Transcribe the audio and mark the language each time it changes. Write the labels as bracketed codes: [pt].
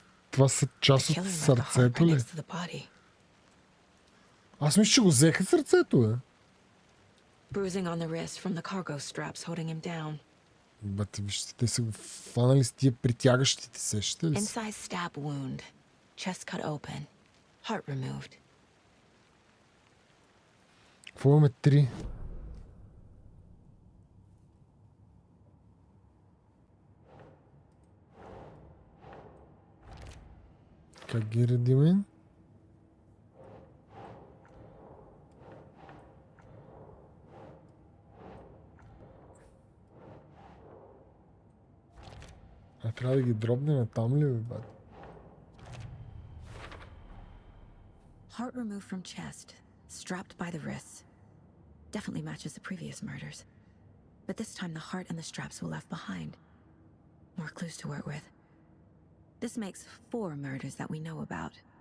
[bg] Това са част от сърцето ли? Аз мисля, че го взеха сърцето, бе. [en] Bruising on the wrist from the cargo straps holding him down. [bg] Бате, вижте, те са го фанали с тия притягащите се, ще ли са? [en] Inside stab wound. Chest cut open. Heart removed. [bg] Какво имаме 3? Как ги редиме? А трябва да ги дробнем там ли, бе, бат? [en] Heart removed from chest, strapped by the wrists. Definitely matches the previous murders. But this time the heart and the straps were left behind. More clues to work with. This makes 4 murders that we know about.